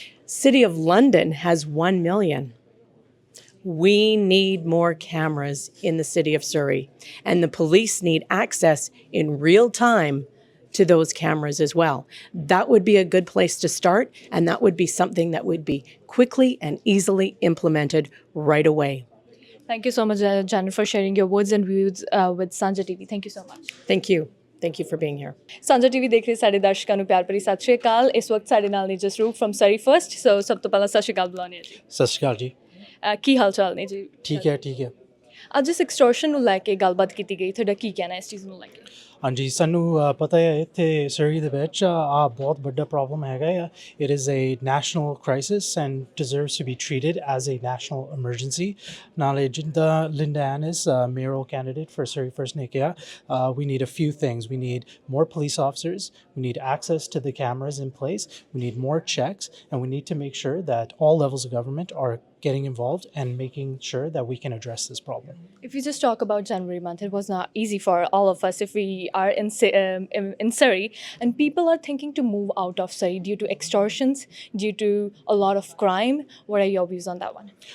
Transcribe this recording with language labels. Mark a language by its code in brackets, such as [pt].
[en] City of London has 1 million. We need more cameras in the city of Surrey, and the police need access in real time to those cameras as well. That would be a good place to start, and that would be something that would be quickly and easily implemented right away. Thank you so much, Janet, for sharing your words and views with Sanjha TV. Thank you so much. Thank you. Thank you for being here. [pa] Sanjha TV ਦੇਖ ਰਹੇ ਸਾਡੇ ਦਰਸ਼ਕਾਂ ਨੂੰ ਪਿਆਰ ਭਰੀ ਸਤਿ ਸ਼੍ਰੀ ਅਕਾਲ। ਇਸ ਵਕਤ ਸਾਡੇ ਨਾਲ ਨੇ ਜਸਰੂਪ ਫਰਮ ਸਰੀ ਫਰਸਟ। ਸੋ ਸਭ ਤੋਂ ਪਹਿਲਾਂ ਸਤਿ ਸ਼੍ਰੀ ਅਕਾਲ ਬੁਲਾਉਂਦੇ ਹਾਂ ਜੀ। ਸਤਿ ਸ਼੍ਰੀ ਅਕਾਲ ਜੀ। ਕੀ ਹਾਲ ਚਾਲ ਨੇ ਜੀ? ਠੀਕ ਹੈ ਠੀਕ ਹੈ। ਅੱਜ ਇਸ ਐਕਸਟੋਰਸ਼ਨ ਨੂੰ ਲੈ ਕੇ ਗੱਲਬਾਤ ਕੀਤੀ ਗਈ, ਤੁਹਾਡਾ ਕੀ ਕਹਿਣਾ ਇਸ ਚੀਜ਼ ਨੂੰ ਲੈ ਕੇ? ਹਾਂਜੀ, ਸਾਨੂੰ ਪਤਾ ਹੈ ਇੱਥੇ ਸਰੀ ਦੇ ਵਿੱਚ ਆ ਬਹੁਤ ਵੱਡਾ ਪ੍ਰੋਬਲਮ ਹੈਗਾ ਆ। [en] It is a national crisis and deserves to be treated as a national emergency. [pa] ਨਾਲੇ ਜਿੱਦਾਂ Linda ਐਨਿਸ ਮੇਅਰਲ candidate for Surrey first ਨੇ ਕਿਹਾ, [en] we need a few things. We need more police officers, we need access to the cameras in place, we need more checks, and we need to make sure that all levels of government are getting involved and making sure that we can address this problem. If you just talk about January month, it was not easy for all of us if we are in Surrey, and people are thinking to move out of Surrey due to extortions, due to a lot of crime. What are your views on that one?